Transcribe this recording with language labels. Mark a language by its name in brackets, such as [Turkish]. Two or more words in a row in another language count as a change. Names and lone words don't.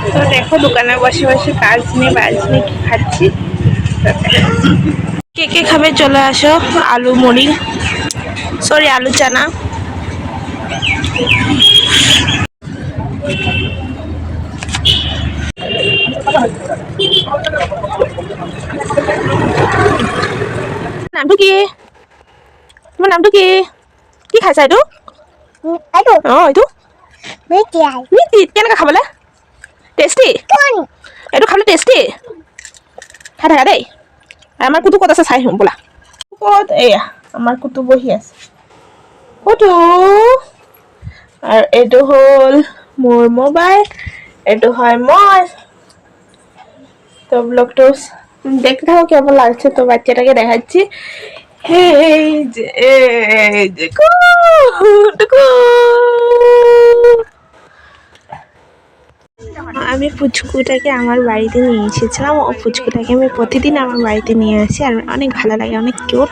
[Bangla] দেখো দোকানে বসে বসে কাজ নিয়ে বাজ নিয়ে কি খাচ্ছি। কে কে খাবে চলে আসো। আলু মুড়ি, সরি আলু চানা। [Assamese] নামটো কি? তোমার নামটো কি? কি খাইছা এইটো? এইটো মিষ্টি কেনেকৈ খাবলৈ? টেষ্টি? এইটো খাবলৈ টেষ্টি? খাই থাকা দেই। আমাৰ কুটু ক'ত আছে চাই আহিম ব'লা। ক'ত? এয়া আমাৰ কুটু বহি আছে। কুটু, আৰু এইটো হ'ল মোৰ মোবাইল, এইটো হয় মই। [Bangla] তো ব্লগটো দেখতে থাকো কেমন লাগছে। তো বাচ্চাটাকে দেখাচ্ছি। এই যে টুকু। আমি পুচকুটাকে আমার বাড়িতে নিয়ে এসেছিলাম। ও পুচকুটাকে আমি প্রতিদিন আমার বাড়িতে নিয়ে আসি, আর অনেক ভালো লাগে, অনেক কিউট।